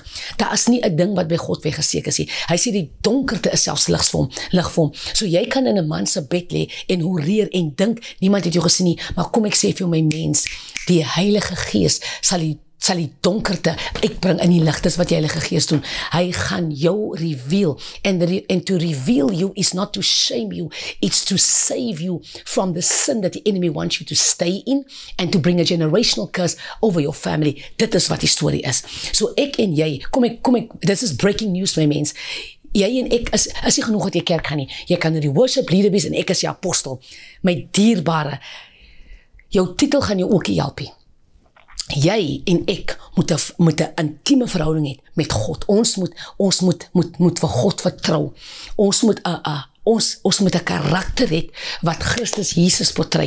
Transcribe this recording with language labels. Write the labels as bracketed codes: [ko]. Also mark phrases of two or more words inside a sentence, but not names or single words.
[af] Daar is nie 'n ding wat by God weggesteek is nie. Hy sê die donkerte is selfs lig vir hom. So jy kan in 'n man se bed lê en horeer en dink niemand het jou gesien nie, maar kom ek sê vir jou my mens, die Heilige Gees sal die donkerte uitbring in die lig. Dis wat die Heilige Gees doen. Hy gaan jou reveal. [en] And to reveal you is not to shame you. It's to save you from the sin that the enemy wants you to stay in and to bring a generational curse over your family. [af] Dit is wat die storie is. So ek en jy, kom ek, [en] this is breaking news my mens. [af] Jy en ek is nie genoeg dat jy kerk gaan nie. Jy kan die [en] worship leader [af] wees en ek is die apostel. My dierbare, jou titel gaan jou ook help. Jy en ek moet 'n intieme verhouding hê met God. Ons moet vir God vertrou. Ons moet 'n karakter hê wat Christus Jesus portrei.